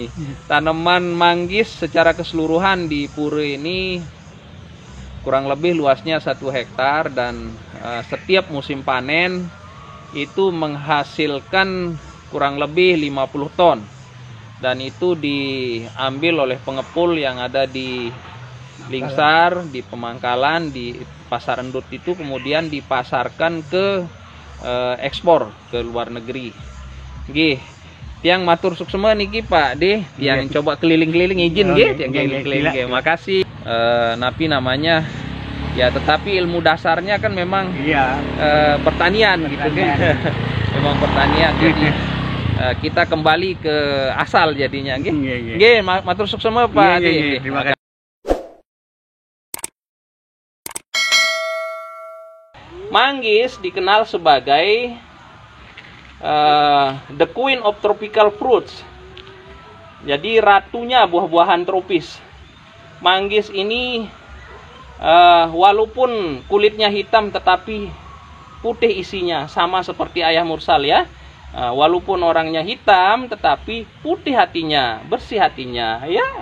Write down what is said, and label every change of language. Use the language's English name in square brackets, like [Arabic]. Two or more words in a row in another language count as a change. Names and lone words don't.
[Indonesian] Tanaman manggis secara keseluruhan di pura ini kurang lebih luasnya 1 hektar dan setiap musim panen itu menghasilkan kurang lebih 50 ton. Dan itu diambil oleh pengepul yang ada di Lingsar, di Pemangkalan, di Pasar Endut itu, kemudian dipasarkan ke ekspor ke luar negeri. [Balinese] Nggih. Tiang matur suksema niki Pak D, [Indonesian] yang coba keliling-keliling izin [Balinese] nggih, tiang keliling-keliling nggih. Makasih. [Indonesian] Napi namanya ya, tetapi ilmu dasarnya kan memang pertanian gitu kan. Memang pertanian. Jadi kita kembali ke asal jadinya nggih. [Balinese] Nggih, matur suksema Pak D. [Indonesian] Terima kasih. Manggis dikenal sebagai [English] the queen of tropical fruits. [Indonesian] Jadi ratunya buah-buahan tropis. Manggis ini walaupun kulitnya hitam tetapi putih isinya, sama seperti ayah mursal ya. Walaupun orangnya hitam tetapi putih hatinya, bersih hatinya ya.